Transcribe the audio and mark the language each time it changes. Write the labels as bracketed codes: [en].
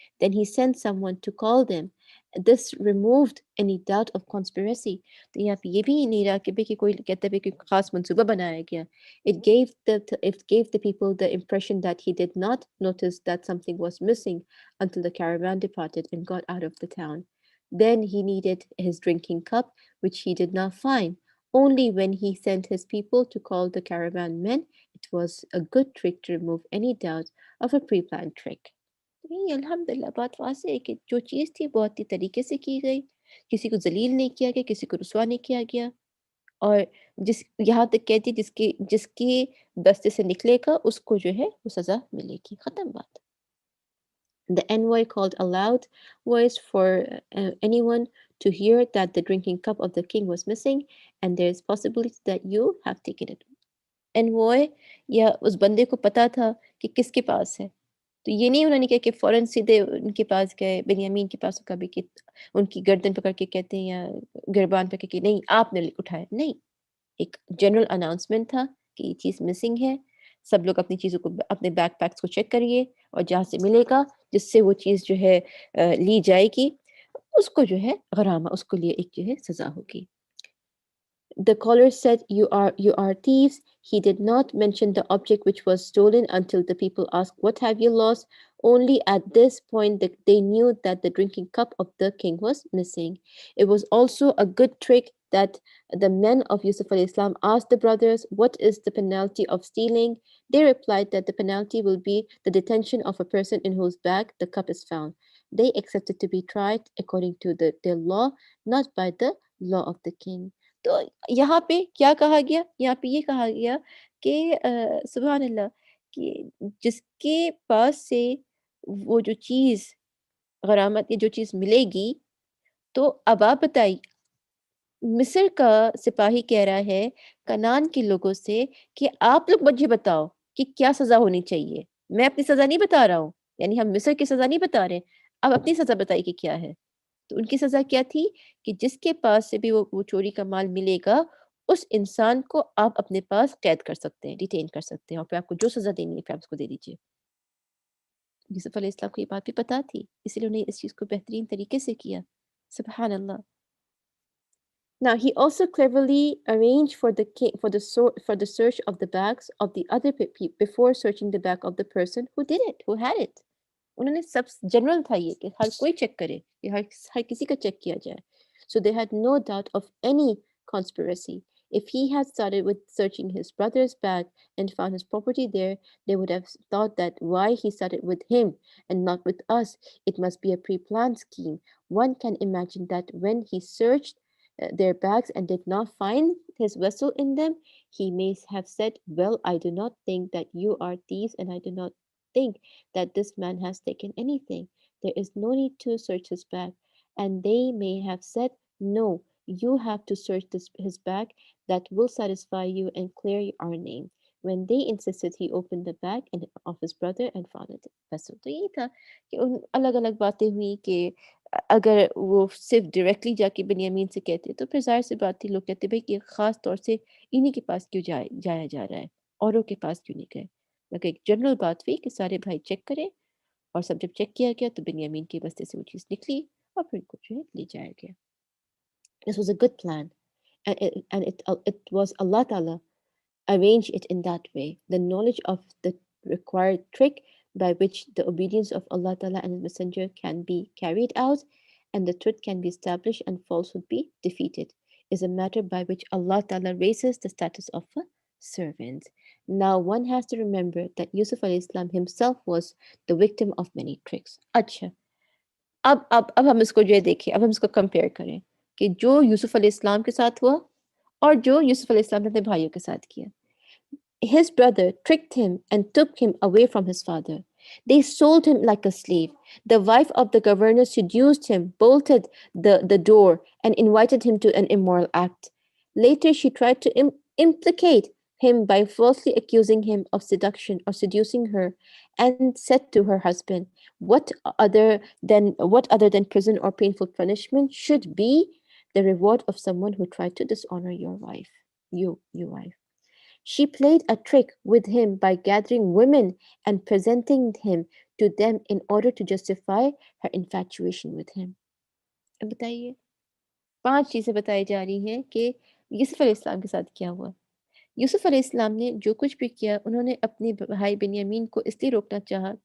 [en] Then he sent someone to call them. This removed any doubt of conspiracy. [hi] तो यहाँ पे ये भी नहीं रहा कि भई कि कोई कहता है कि ख़ास मंसूबा बनाया गया। [en] It gave the people the impression that he did not notice that something was missing until the caravan departed and got out of the town. Then he needed his drinking cup, which he did not find. Only when he sent his people to call the caravan men, it was a good trick to remove any doubt of a pre-planned trick. [hi] नहीं अल्हम्दुलिल्लाह बात वाज़ेह है कि जो चीज़ थी बहुत ही तरीके से की गई किसी को जलील नहीं किया गया, किसी को रुसवा नहीं किया गया। और जिस यहाँ तक कहती जिसके जिसके दस्ते से निकलेगा उसको जो है वो सज़ा मिलेगी, ख़त्म बात। [en] The envoy called a loud voice for anyone to hear that the drinking cup of the king was missing and there is possibility that you have taken it. [hi] Envoy या उस बंदे को पता था कि किसके पास है। तो ये नहीं उन्होंने किया कि फ़ौरन सीधे उनके पास गए, बिन्यामीन के पास कभी कि उनकी गर्दन पकड़ के कहते हैं या गिरबान पकड़ के नहीं आपने उठाया, नहीं। एक जनरल अनाउंसमेंट था कि ये चीज़ मिसिंग है। सब लोग अपनी चीज़ों को अपने बैकपैक्स को चेक करिए और जहाँ से मिलेगा जिससे वो चीज़ जो है ली जाएगी, उसको जो है गरामा उसको लिए एक जो है सज़ा होगी। [en] The caller said, you are thieves. He did not mention the object which was stolen until the people asked, what have you lost? Only at this point they knew that the drinking cup of the king was missing. It was also a good trick that the men of Yusuf al-Islam asked the brothers, what is the penalty of stealing? They replied that the penalty will be the detention of a person in whose bag the cup is found. They accepted to be tried according to their law, not by the law of the king. [hi] तो यहाँ पे क्या कहा गया? यहाँ पे ये कहा गया कि सुभान अल्लाह कि जिसके पास से वो जो चीज़ गरामत या जो चीज़ मिलेगी, तो अब आप बताइए मिस्र का सिपाही कह रहा है कनान के लोगों से कि आप लोग मुझे बताओ कि क्या सज़ा होनी चाहिए? मैं अपनी सज़ा नहीं बता रहा हूँ, यानी हम मिस्र की सज़ा नहीं बता रहे, आप अपनी सज़ा बताइए कि क्या है? तो उनकी सज़ा क्या थी कि जिसके पास से भी वो चोरी का माल मिलेगा, उस इंसान को आप अपने पास कैद कर सकते हैं, डिटेन कर सकते हैं और फिर आपको जो सज़ा देनी है, फिर आप उसको दे दीजिए। यूसुफ अलैहिस्सलाम को ये बात भी पता थी, इसलिए उन्होंने इस चीज़ को बेहतरीन तरीके से किया। सुबहान अल्लाह। [en] Now he also cleverly arranged for the king for the search of the bags of the other before searching the bag of the person who did it, who had it. [hi] उन्होंने सब जनरल था ये कि हर कोई check करे कि हर किसी का चेक किया जाए. [en] So they had no doubt of any conspiracy. If he had started with searching his brother's bag and found his property there, they would have thought that why he started with him and not with us. It must be a pre-planned scheme. One can imagine that when he searched their bags and did not find his vessel in them, he may have said, well, I do not think that you are thieves, and I do not think that this man has taken anything. There is no need to search his bag. And they may have said, no, you have to search his bag. That will satisfy you and clear our name. When they insisted, he opened the bag and of his brother and found it vessel. [hi] तो ये था कि उन अलग-अलग बातें हुई कि अगर वो सिर्फ डायरेक्टली जाके बिन्यामीन से कहते तो फिर ज़ाहिर सी बात थी लोग कहते भाई कि ख़ास तौर से इन्हीं के पास क्यों जाया जा रहा है, औरों के पास क्यों नहीं गए? मगर एक जनरल बात हुई कि सारे भाई चेक करें और सब जब चेक किया गया तो बिन्यामीन के बस्ते से वो चीज़ निकली और फिर उनको जो है ले जाया गया। [en] This was a good plan and it was Allah Ta'ala arrange it in that way. The knowledge of the required trick by which the obedience of Allah Ta'ala and His Messenger can be carried out and the truth can be established and falsehood be defeated is a matter by which Allah Ta'ala raises the status of a servant. Now one has to remember that Yusuf alayhi Islam himself was the victim of many tricks. [hi] अच्छा अब हम इसको जो है देखें, अब हम इसको कंपेयर करें कि जो यूसुफ अलैहिस्सलाम के साथ हुआ और जो यूसुफ अलैहिस्सलाम ने अपने भाइयों के साथ किया। [en] His brother tricked him and took him away from his father. They sold him like a slave. The wife of the governor seduced him, bolted the door, and invited him to an immoral act. Later, she tried to implicate him by falsely accusing him of seduction or seducing her, and said to her husband, what other than prison or painful punishment should be the reward of someone who tried to dishonor your wife, you wife?" She played a trick with him by gathering women and presenting him to them in order to justify her infatuation with him. [hi] अब बताइए 5 चीज़ें बताई जा रही हैं कि यूसुफ अलैहिस्सलाम के साथ क्या हुआ। यूसुफ अलैहिस्सलाम ने जो कुछ भी किया उन्होंने अपने भाई बिन्यामीन को इसलिए रोकना चाहा।